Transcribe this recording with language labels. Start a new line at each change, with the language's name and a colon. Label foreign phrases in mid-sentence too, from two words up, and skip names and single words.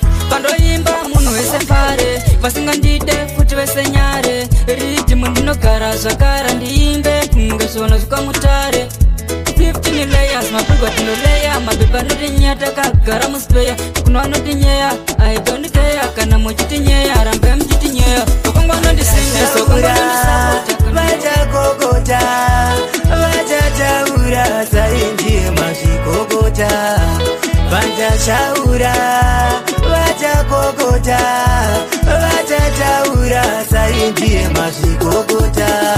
Shona: Pandoimba munhu wese pare, vasingandide futi vese nyare. Ridhimu ndinogara zvakara ndiimbe, kunge zvona zvikamutare.
English: Fifteen layers,
Shona: mapigwa tinoleya, mapepa anodinyya takagara muspeya. Kuno anodinyeya,
English: I don't care,
Shona: kana muchitinyeya, rambai muchitinyeya. Ukungwa nondisimbisa, ukungwa nondisapota, kana Vachagogota, vachataura, sai ndiye mazvikokota. Vachashaura, vachagogota, vachataura, sai ndiye mazvikokota.